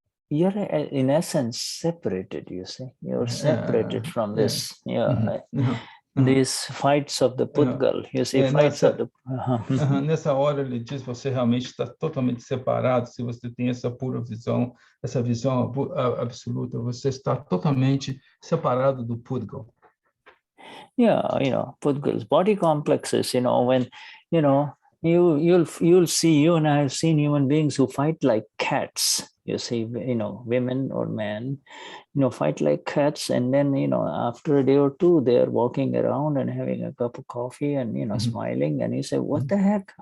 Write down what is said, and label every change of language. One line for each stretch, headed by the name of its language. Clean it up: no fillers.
English: you're in essence separated, you see. You're separated from this. These fights of the Pudgal, you see, fights of the...
Portuguese: Nessa hora ele diz, você realmente está totalmente separado, se você tem essa pura visão, essa visão absoluta, você está totalmente separado do Pudgal.
English: Yeah, Pudgals, body complexes, when, you'll see, you and I have seen human beings who fight like cats, you see, women or men, fight like cats, and then, after a day or two, they're walking around and having a cup of coffee and, smiling, and you say, what the heck?